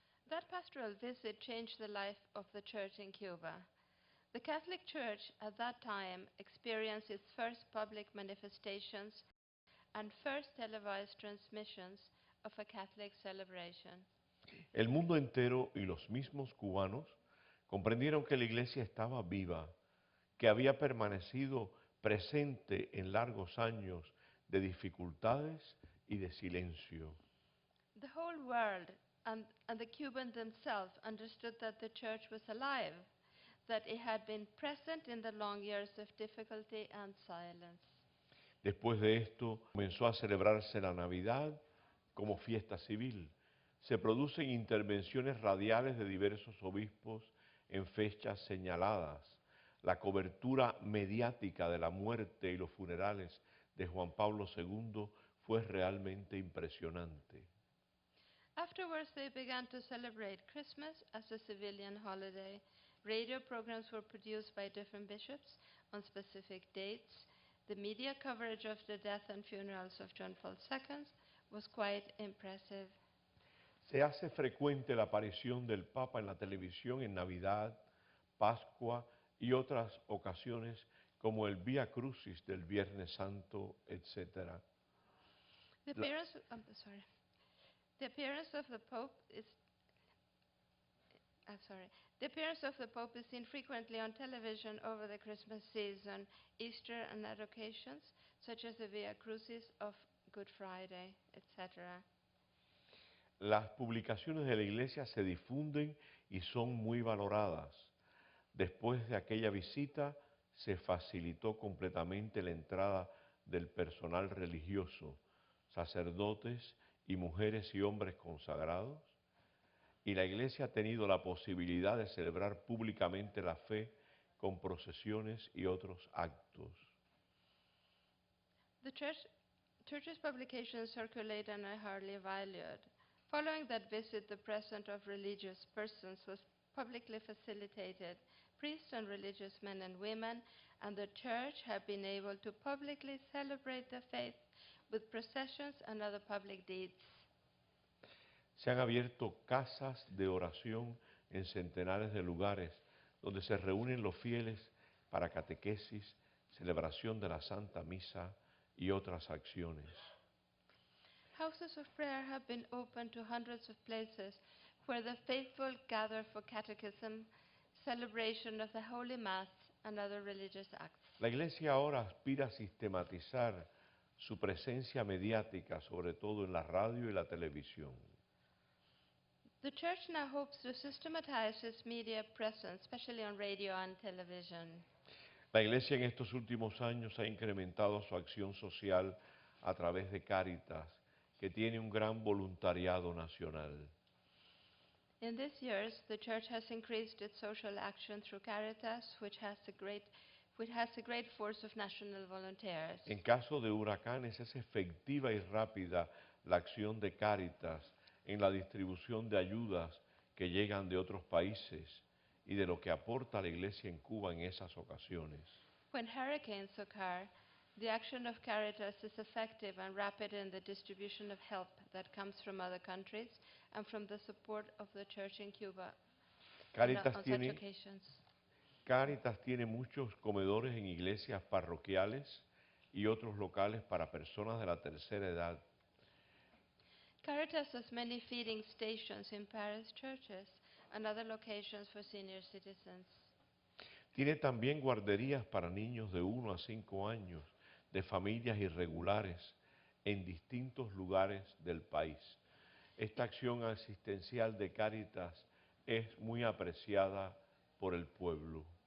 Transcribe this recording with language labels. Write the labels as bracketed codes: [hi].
[en] That pastoral visit changed the life of the church in Cuba. The Catholic Church at that time experienced its first public manifestations and first televised transmissions of a Catholic celebration. [es] El mundo entero y los mismos cubanos comprendieron que la Iglesia estaba viva, que había permanecido presente en largos años de dificultades y de silencio. [en] The whole world and the Cubans themselves understood that the church was alive, that it had been present in the long years of difficulty and silence. [es] Después de esto comenzó a celebrarse la Navidad como fiesta civil. Se producen intervenciones radiales de diversos obispos en fechas señaladas. La cobertura mediática de la muerte y los funerales de Juan Pablo II fue realmente impresionante. [en] Afterwards, they began to celebrate Christmas as a civilian holiday. Radio programs were produced by different bishops on specific dates. The media coverage of the death and funerals of John Paul II was quite impressive. [es] Se hace frecuente la aparición del Papa en la televisión en Navidad, Pascua y otras ocasiones como el Vía Crucis del Viernes Santo, etc. [en] The appearance, The appearance of the Pope is The appearance of the Pope is seen frequently on television over the Christmas season, Easter, and other occasions, such as the Via Crucis of Good Friday, etc. [es] Las publicaciones de la Iglesia se difunden y son muy valoradas. Después de aquella visita, se facilitó completamente la entrada del personal religioso. sacerdotes y mujeres y hombres consagrados, y la Iglesia ha tenido la posibilidad de celebrar públicamente la fe con procesiones y otros actos. [en] The church's publications circulate and are highly valued. Following that visit, the presence of religious persons was publicly facilitated. Priests and religious men and women and the church have been able to publicly celebrate the faith with processions and other public deeds. [es] Se han abierto casas de oración en centenares de lugares donde se reúnen los fieles para catequesis, celebración de la Santa Misa y otras acciones. [en] Houses of prayer have been opened to hundreds of places where the faithful gather for catechism, celebration of the Holy Mass, and other religious acts. [es] La Iglesia ahora aspira a sistematizar su presencia mediática, sobre todo en la radio y la televisión. [en] The church now hopes to systematize its media presence, especially on radio and television. [es] La Iglesia en estos últimos años ha incrementado su acción social a través de Cáritas, que tiene un gran voluntariado nacional. [en] In these years, the church has increased its social action through Caritas, which has a great force of national volunteers. [es] En caso de huracanes es efectiva y rápida la acción de Cáritas en la distribución de ayudas que llegan de otros países y de lo que aporta la Iglesia en Cuba en esas ocasiones. [en] When hurricanes occur, the action of Caritas is effective and rapid in the distribution of help that comes from other countries and from the support of the church in Cuba on such occasions. [es] Cáritas tiene muchos comedores en iglesias parroquiales y otros locales para personas de la tercera edad. [en] Caritas has many feeding stations in parish churches and other locations for senior citizens. [es] Tiene también guarderías para niños de 1 a 5 años de familias irregulares en distintos lugares del país. Esta acción asistencial de Cáritas es muy apreciada por el pueblo.